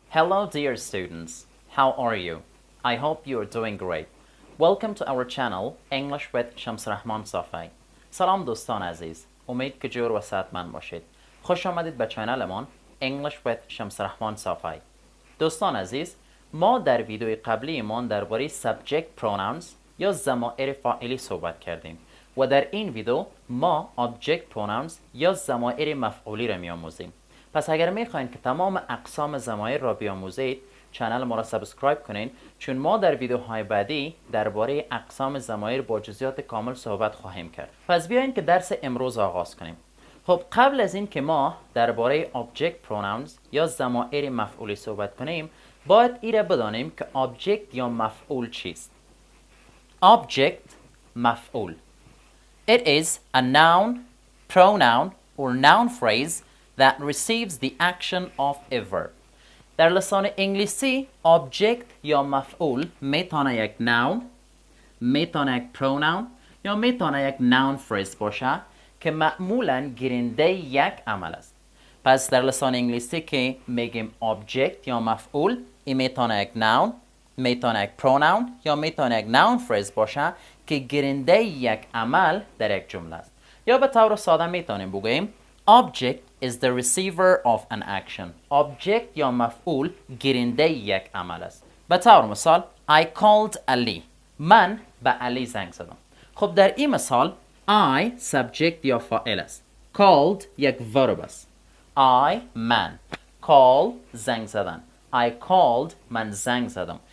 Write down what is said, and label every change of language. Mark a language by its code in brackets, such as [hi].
[en] Hello dear students, how are you? I hope you are doing great. Welcome to our channel English with Shams Rahman Safi. [fa] سلام دوستان عزیز، امید که جور و صحتمند باشید. خوش آمدید به چانلمان English with شمس رحمان صافی. دوستان عزیز، ما در ویدیوی قبلی ایمان درباره Object Pronouns یا ضمایر فاعلی صحبت کردیم و در این ویدیو ما Object Pronouns یا ضمایر مفعولی را می‌آموزیم. پس اگر میخواین که تمام اقسام ضمایر را بیاموزید، چنل ما را سابسکرایب کنین، چون ما در ویدیوهای بعدی درباره اقسام ضمایر با جزئیات کامل صحبت خواهیم کرد. پس بیاین که درس امروز آغاز کنیم. خب قبل از این که ما درباره Object Pronouns یا ضمایر مفعولی صحبت کنیم، باید ایره بدانیم که Object یا مفعول چیست. Object مفعول. [en] It is a noun, pronoun or noun phrase that receives the action of a verb. [fa] در لسان انگلیسی object یا مفعول میتونه یک noun، میتونه یک pronoun یا میتونه یک noun phrase باشه که معمولاً گیرنده یک عمل است. پس در لسان انگلیسی که میگیم object یا مفعول، این میتونه یک noun، میتونه یک pronoun یا میتونه یک noun phrase باشه که گیرنده یک عمل در یک جمله است. یا به طور ساده میتونیم بگوییم [en] Object is the receiver of an action. [fa] Object یا مفعول گیرنده یک عمل است. به طور مثال [en] I called Ali. [fa] من به علی زنگ زدم. خب در این مثال I subject یا فاعل است. Called یک verb است. I من. Call زنگ زدن. I called من زنگ زدم.